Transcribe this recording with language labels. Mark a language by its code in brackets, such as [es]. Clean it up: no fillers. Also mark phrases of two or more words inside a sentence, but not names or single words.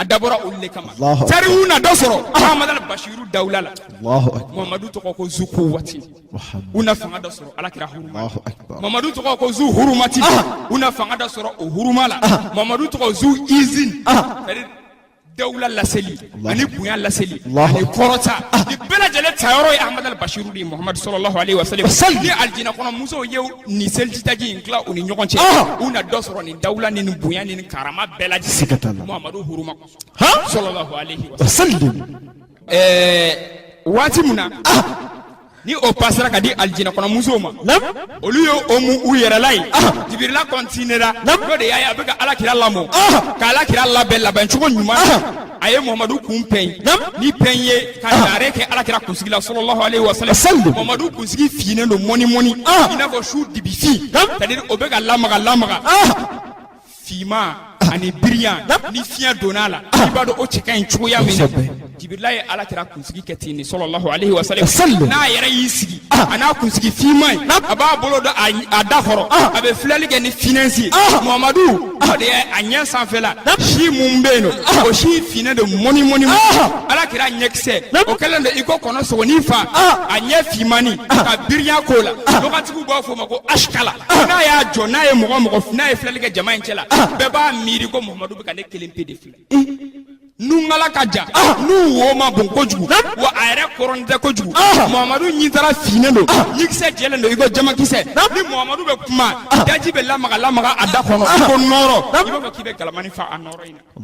[bm] dabɔra olu de kama tarihu na dɔ sɔrɔ Muhamadu al-Bashiru Dawula la Muhamadu tɔgɔ ko [ar] ذو قوة [bm] u na fanga dɔ sɔrɔ Alakira huruma Muhamadu tɔgɔ ko [ar] ذو حرمة [bm] u na fanga dɔ sɔrɔ o huruma la Muhamadu tɔgɔ [ar] ذو عز [bm] Dawula laseli ani bonya laseli ani kɔrɔta ni bɛɛ lajɛlen tayɔrɔ ye Ahmad al-Bashiru de Muhammad [ar] صلى الله عليه وسلم [bm] ni aljina kɔnɔ musow ye ni selijitaji in tila u ni ɲɔgɔn cɛ u na dɔ sɔrɔ ni dawula ni bonya ni karama bɛɛ lajɛlen Muhammadu huruma [ar] صلى الله عليه وسلم [bm] waati mun na ni o passera ka di aljina kɔnɔ musow ma olu ye o mu u yɛrɛ la ye Jibirila continuera n'o de y'a ye a bɛ ka Alakira lamɔ ka Alakira labɛn cogo ɲuman a ye Muhamadu kun pɛn ni pɛn ye ka naare kɛ Alakira kunsigi la [ar] صلى الله عليه وسلم [bm] Muhamadu kunsigi finnen don mɔni i n'a fɔ su dibi fi c'est-à-dire o bɛ ka lamaga finman ani biriyan ni fiɲɛ donna a la i b'a dɔn o cɛ ka ɲi cogoya min na Jibirila ye Alakira kunsigi kɛ ten [ar] صلى الله عليه وسلم [bm] n'a yɛrɛ y'i sigi a n'a kunsigi finman ye a b'a bolo da a da kɔrɔ a bɛ filɛli kɛ ni finɛnsi ye Muhamadu o de ye a ɲɛ sanfɛla si mun bɛ yen nɔ o si finnen don mɔni Alakira ɲɛkisɛ o kɛlen don i ko kɔnɔ sɔgɔnin fa a ɲɛ finmani ka biriyan k'o la lɔgɔtigiw b'a fɔ o ma ko ashkala n'a y'a jɔ n'a ye mɔgɔ n'a ye filɛli kɛ jama in cɛ la bɛɛ b'a miiri ko Muhamadu bɛ ka ne kelen pe de filɛ nungala ka ja nu wo ma bon kojugu wa a yɛrɛ kɔrɔn tɛ kojugu Muhamadu ɲi taara finnen don ɲikisɛ jɛlen don i ko jamakisɛ ni Muhamadu bɛ kuma daji bɛ lamaga a da kɔnɔ i ko nɔrɔ i b'a fɔ k'i bɛ galamani fa a nɔrɔ in na